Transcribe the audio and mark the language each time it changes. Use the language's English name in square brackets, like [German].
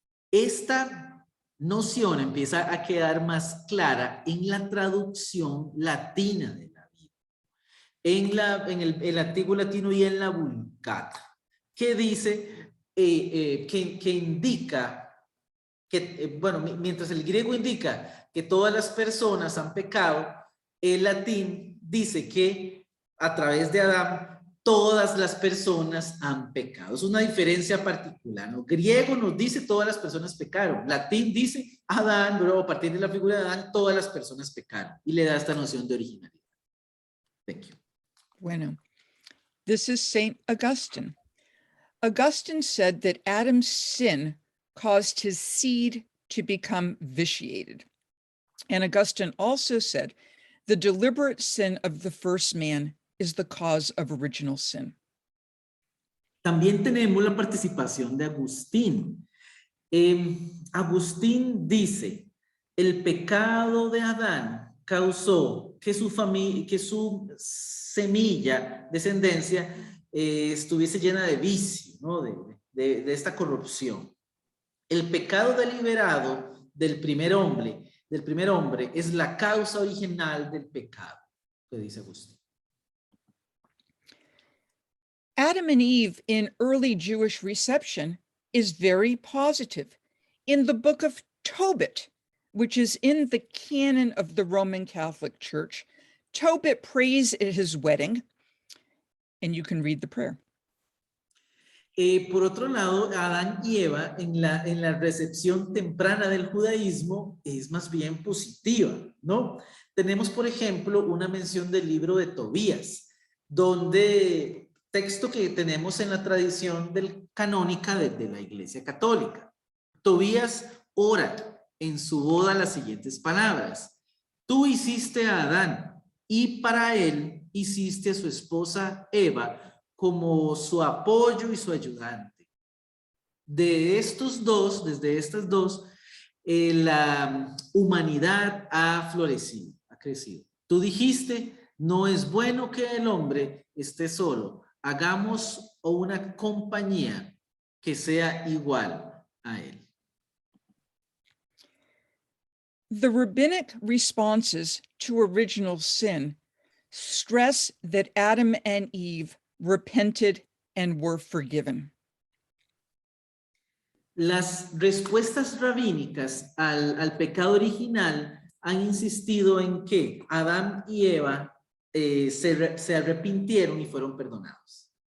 [Spanish] Esta noción empieza a quedar más clara en la traducción latina de la Biblia, en el antiguo latino y en la Vulgata, que dice, que indica que, bueno, mientras el griego indica que todas las personas han pecado, el latín dice que a través de Adán todas las personas han pecado. Es una diferencia particular, ¿no? Griego nos dice todas las personas pecaron. Latín dice Adán, luego a partir de la figura de Adán todas las personas pecaron y le da esta noción de originalidad. [English] Thank you. Bueno, this is Saint Augustine. Augustine said that Adam's sin caused his seed to become vitiated. And Augustine also said the deliberate sin of the first man is the cause of original sin. [Spanish] También tenemos la participación de Agustín. Agustín dice, el pecado de Adán causó que su familia, que su semilla, descendencia, estuviese llena de vicio, ¿no? de esta corrupción. El pecado deliberado del primer hombre es la causa original del pecado, que dice Agustín. [English] Adam and Eve in early Jewish reception is very positive. In the book of Tobit, which is in the canon of the Roman Catholic Church, Tobit prays at his wedding, and you can read the prayer. [Spanish] Por otro lado, Adán y Eva en la recepción temprana del judaísmo es más bien positiva, ¿no? Tenemos, por ejemplo, una mención del libro de Tobías, donde texto que tenemos en la tradición canónica de la Iglesia Católica. Tobías ora en su boda las siguientes palabras: tú hiciste a Adán y para él hiciste a su esposa Eva como su apoyo y su ayudante. Desde estas dos, la humanidad ha florecido, ha crecido. Tú dijiste, no es bueno que el hombre esté solo. Hagamos una compañía que sea igual a él. [English] The rabbinic responses to original sin stress that Adam and Eve repented and were forgiven. [Spanish] Las respuestas rabínicas al pecado original han insistido en que Adán y Eva se arrepintieron y fueron perdonados.